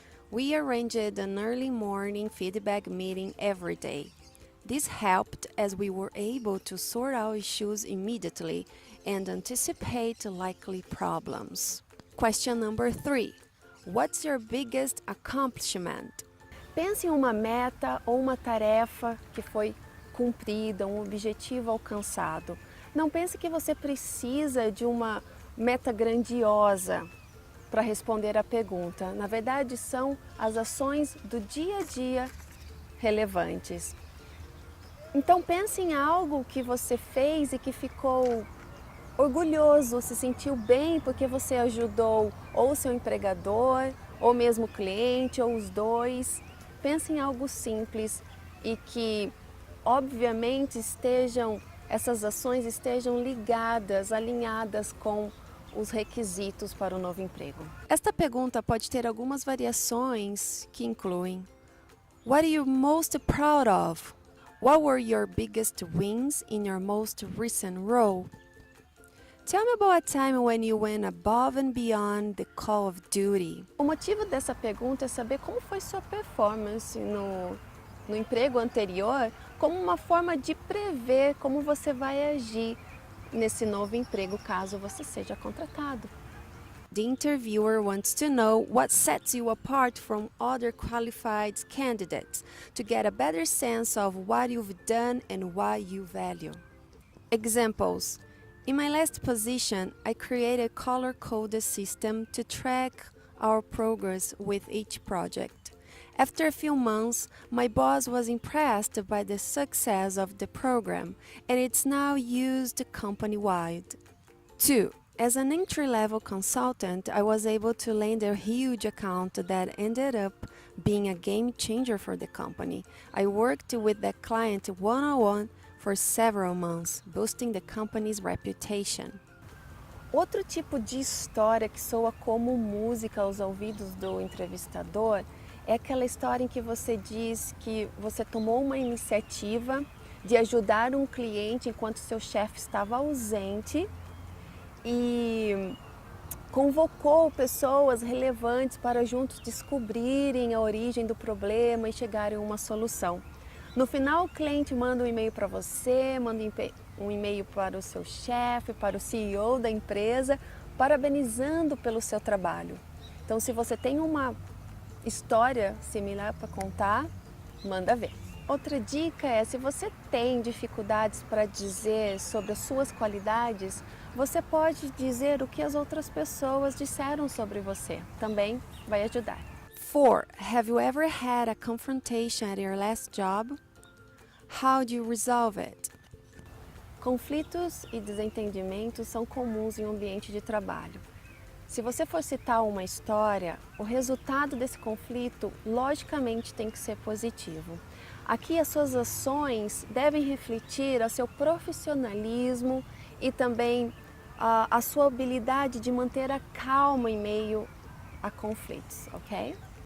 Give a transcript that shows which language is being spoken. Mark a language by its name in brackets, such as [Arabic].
[English] We arranged an early morning feedback meeting every day. This helped as we were able to sort out issues immediately and anticipate likely problems. Question number 3. What's your biggest accomplishment? [Portuguese] Pense em uma meta ou uma tarefa que foi cumprida, um objetivo alcançado. Não pense que você precisa de uma meta grandiosa para responder à pergunta. Na verdade, são as ações do dia a dia relevantes. Então pense em algo que você fez e que ficou orgulhoso, se sentiu bem porque você ajudou ou seu empregador, ou mesmo o cliente, ou os dois. Pense em algo simples e que, obviamente, essas ações estejam ligadas, alinhadas com os requisitos para o novo emprego. Esta pergunta pode ter algumas variações que incluem: [English] What are you most proud of? What were your biggest wins in your most recent role? Tell me about a time when you went above and beyond the call of duty. [Portuguese] O motivo dessa pergunta é saber como foi sua performance no emprego anterior, como uma forma de prever como você vai agir nesse novo emprego caso você seja contratado. [English] The interviewer wants to know what sets you apart from other qualified candidates to get a better sense of what you've done and what you value. Examples. In my last position, I created a color-coded system to track our progress with each project. After a few months, my boss was impressed by the success of the program, and it's now used company-wide. 2. As an entry-level consultant, I was able to land a huge account that ended up being a game changer for the company. I worked with that client one-on-one for several months, boosting the company's reputation. [Portuguese] Outro tipo de história que soa como música aos ouvidos do entrevistador é aquela história em que você diz que você tomou uma iniciativa de ajudar um cliente enquanto seu chefe estava ausente e convocou pessoas relevantes para juntos descobrirem a origem do problema e chegarem a uma solução. No final, o cliente manda um e-mail para você, manda um e-mail para o seu chefe, para o CEO da empresa, parabenizando pelo seu trabalho. Então, se você tem uma história similar para contar, manda ver. Outra dica é, se você tem dificuldades para dizer sobre as suas qualidades, você pode dizer o que as outras pessoas disseram sobre você. Também vai ajudar. 4. [English] Have you ever had a confrontation at your last job? How do you resolve it? [Portuguese] Conflitos e desentendimentos são comuns em um ambiente de trabalho. Se você for citar uma história, o resultado desse conflito logicamente tem que ser positivo. Aqui as suas ações devem refletir o seu profissionalismo e também a sua habilidade de manter a calma em meio a conflitos, ok?